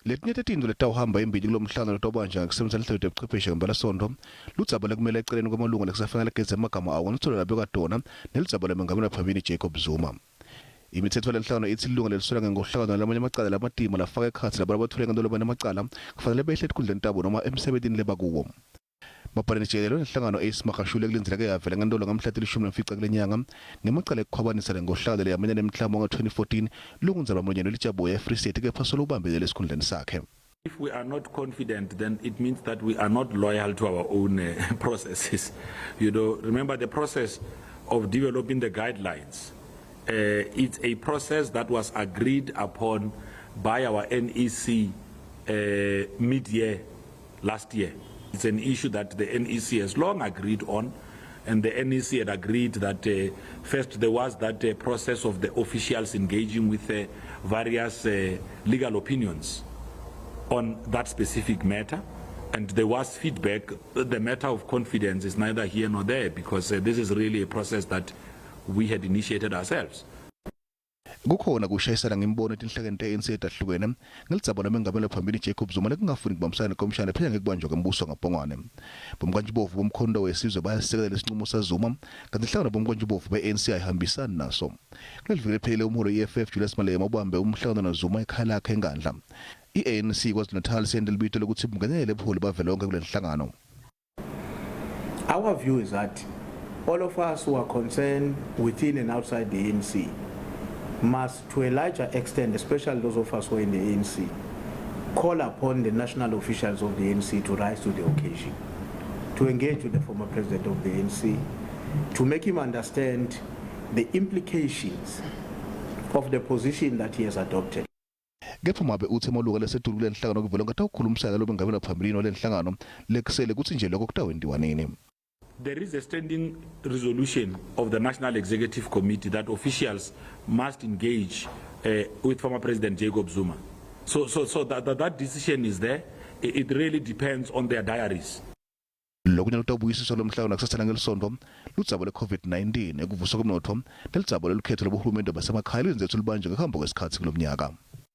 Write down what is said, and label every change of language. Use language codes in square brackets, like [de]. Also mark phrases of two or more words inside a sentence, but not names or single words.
[ss] Letinye tetinto letawuhamba imbili kulomhlangano lotobanja ngokusebenzisa inhlelo yobuchwepheshe ngempelasonto ludzaba lekumele eceleni kwamalungu lekusafanele kugeze amagama awo nithole labeka dona nelidzaba lemengameli waphambili Jacob Zuma. Imitsetfo lenhlangano ithi ilunga leliswela ngenkohlakalo lamanye amacala lamatima lafaka ekhatsi labo abathule ngento lamanye amacala kufanele behle etikhundleni tabo noma emsebentini lebakuwo. Mapaleni jikelele lenhlangano Ace Magashule kulindeleke yavela ngentolo ngamhla 15 kule nyanga nemacala ekukhwabanisa lenkohlakalo leyamene nemtlambo ngo-2014 lungunzaba mlonyeni lejabo ye-Free State kepha solo ubambelele esikhundleni sakhe. [en] If we are not confident, then it means that we are not loyal to our own processes. You know, remember the process of developing the guidelines. It's a process that was agreed upon by our NEC mid-year last year. It's an issue that the NEC has long agreed on, and the NEC had agreed that first there was that process of the officials engaging with various legal opinions on that specific matter, and there was feedback. The matter of confidence is neither here nor there, because this is really a process that we had initiated ourselves. [ss] Kukhona kushayisana ngembono etinhlakeni te-ANC etahlukene ngelidzaba lemengameli waphambili Jacob Zuma lekungafuni kubambisana nekomishana phela ngekubanjwa kwembuso ngaBongani. Bomkantshubovu bomkhondo wesizwe bayasekela isincumo saZuma kanti inhlangano bomkantshubovu beANC ayihambisani naso. Kuleli viki lephelele umholo we-EFF Julius Malema ubambe umhlangano naZuma ekhaya lakhe eNgandla. iANC KwaZulu-Natal siyende libito lokuthi bungenele lebaholi bavela lonke kule nhlangano. [en] Our view is that all of us who are concerned within and outside the ANC must, to a larger extent, especially those of us who are in the ANC, call upon the national officials of the ANC to rise to the occasion, to engage with the former president of the ANC, to make him understand the implications of the position that he has adopted. [ss] Kepha mabe uthi amalunga lesisetulu kule nhlangano kuvela ngatakhulumisana lo mengameli waphambili nole nhlangano lekusele kuthi nje lokho kutawendiwa nini. [en] There is a standing resolution of the National Executive Committee that officials must engage with former President Jacob Zuma. So that decision is there. It really depends on their diaries. [ss] Lokunye lutabuyisiswa lomhlangano nakusasana ngelisonto ludzaba le-COVID-19 ekuvuswa komnotho nelidzaba lelukhetho lobuhulumende basemakhaya lenzethu libanje ngekuhamba kwesikhathi kulomnyaka.